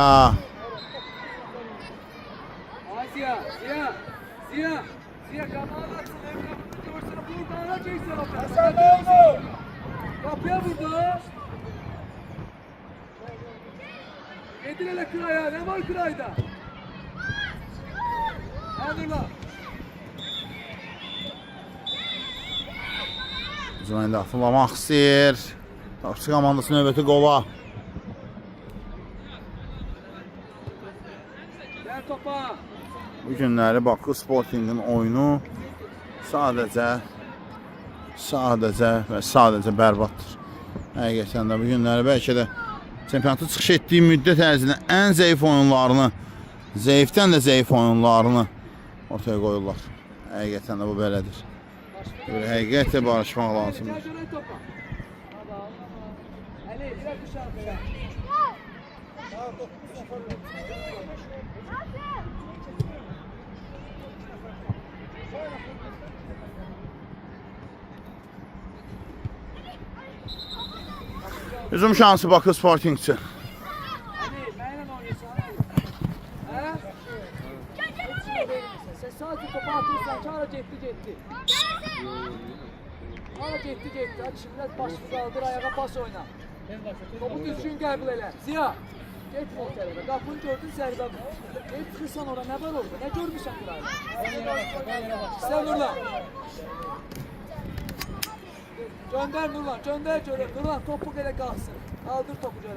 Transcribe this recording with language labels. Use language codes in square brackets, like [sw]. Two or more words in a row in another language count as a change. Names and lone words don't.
[tr] Ay Siyah. Siyah. Siyah. Siyah kanala atsın. Görsene buradan çeksin. Hasan ne oldu? Kapıya vurdu. Getir hele kıraya. Ne var kırayda? Hadi lan. [az] Hücuma indi atlamaq istəyir. Topçu komandası növbəti qola. Ver topa. Bu günləri Bakı Sportingin oyunu sadəcə və sadəcə bərbaddır. Həqiqətən də bu günləri bəlkə də çempionatı çıxış etdiyi müddət ərzində ən zəif oyunlarını, zəifdən də zəif oyunlarını ortaya qoyurlar. Həqiqətən də bu belədir. Böyle həqiqətlə barışmaq lazımdır. [tr] Gel şuraya topa. Ali biraz dışarı. [az] Hücum şansı Bakı Sportingçi. [tr] Ali benimle oynuyorsun. He? [az] Sen sadece topa atırsan çağır ciddi. Çağır ciddi. [tr] Hadi şimdi biraz başını kaldır ayağa pas oyna. [az] Topu düzgün qəbul elə. Ziya. Get o tərəfə. Qapını gördün zərbə vur. Get çıxırsan ora, nə var orada? Nə görmüsən burayı? Sən Nurlan. Göndər Nurlan, göndər görək. Nurlan topu elə qalsın. Qaldır topu görək.